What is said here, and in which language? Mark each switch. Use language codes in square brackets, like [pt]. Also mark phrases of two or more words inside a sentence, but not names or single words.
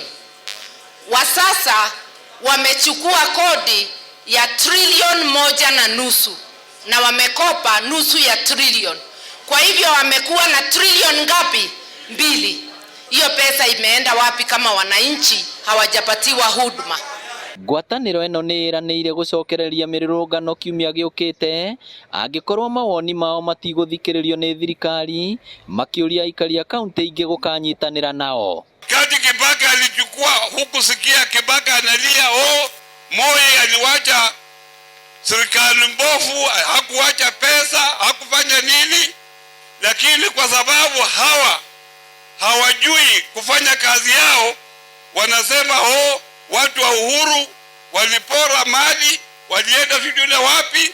[sw] Wa sasa wamechukua kodi ya trilioni 1.5 na wamekopa nusu ya trilioni. Kwa hivyo wamekuwa na trilioni ngapi? 2. Hiyo pesa imeenda wapi kama wananchi hawajapatiwa huduma? [ki] Ngwatanĩro ĩno nĩ ĩranĩire gũcokereria mĩrũrũngano kiumia gĩũkĩte angĩkorwo mawoni mao matigũthikĩrĩrio nĩ thirikari, makĩũria aikari a kaunti ingĩ gũkanyitanĩra nao. [sw] Kati Kibaka alichukua, hukusikia Kibaka analia, Moi aliwacha serikali mbovu, hakuwacha pesa, hakufanya nini, lakini kwa sababu hawajui kufanya kazi yao, wanasema watu wa Uhuru walipora mali, walienda vidole wapi?